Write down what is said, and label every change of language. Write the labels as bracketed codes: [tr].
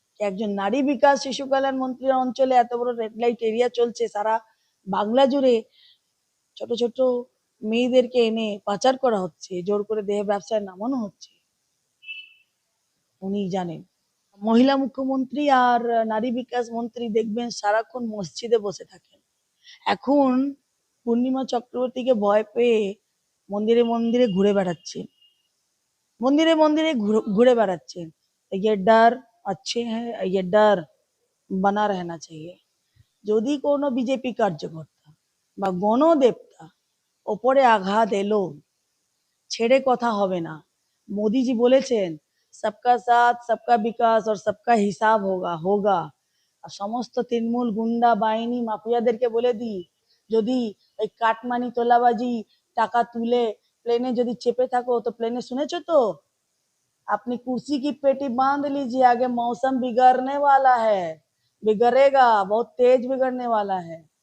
[bn] একজন নারী বিকাশ শিশু কল্যাণ মন্ত্রীর অঞ্চলে এত বড় রেড লাইট এরিয়া চলছে, সারা বাংলা জুড়ে ছোট ছোট মেয়েদেরকে এনে পাচার করা হচ্ছে, জোর করে দেহ ব্যবসায় নামানো হচ্ছে। উনি জানেন। মহিলা মুখ্যমন্ত্রী আর নারী বিকাশ মন্ত্রী দেখবেন সারাক্ষণ মসজিদে বসে থাকেন। এখন পূর্ণিমা চক্রবর্তীকে ভয় পেয়ে মন্দিরে মন্দিরে ঘুরে বেড়াচ্ছেন, মন্দিরে মন্দিরে ঘুরে বেড়াচ্ছেন। [hi] ये डर अच्छे हैं, ये डर बना रहना चाहिए। [bn] যদি কোনো বিজেপি কার্যকর্তা বা গণদেবতা ওপরে আঘাত এলো, ছেড়ে কথা হবে না। মোদিজি বলেছেন [hi] সবকা সাথ সবকা বিকাশ [bn] আর [hi] সবকা হিসাব হোগা হোগা। [bn] আর সমস্ত তৃণমূল গুন্ডা বাহিনী মাফিয়াদেরকে বলে দিই, যদি ওই কাটমানি তোলাবাজি টাকা তুলে প্লেনে যদি চেপে থাকো, তো প্লেনে শুনেছো তো, [hi] अपनी कुर्सी की पेटी बांध लीजिए, आगे मौसम बिगड़ने वाला है, [bn] बिगड़ेगा, बहुत तेज बिगड़ने वाला है।